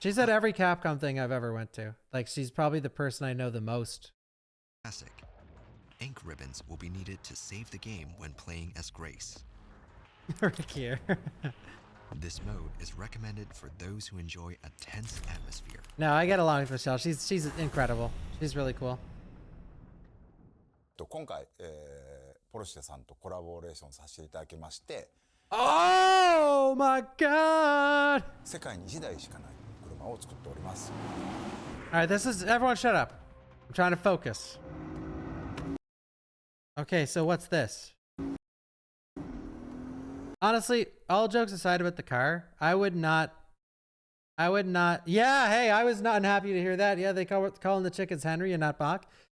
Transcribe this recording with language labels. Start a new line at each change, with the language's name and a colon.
English: She's at every Capcom thing I've ever went to. Like, she's probably the person I know the most. classic, ink ribbons will be needed to save the game when playing as Grace. Rick here. This mode is recommended for those who enjoy a tense atmosphere. No, I get along with Michelle. She's incredible. She's really cool.
Japanese: 今回、ポルシェさんとコラボレーションさせていただきまして、
English: Oh my god!
Japanese: 世界に1台しかない車を作っております。
English: Alright, this is everyone shut up. I'm trying to focus. Okay, so what's this? Honestly, all jokes aside about the car, I would not. Yeah, hey, I was not unhappy to hear that. Yeah, they calling the chickens Henry and not Bach.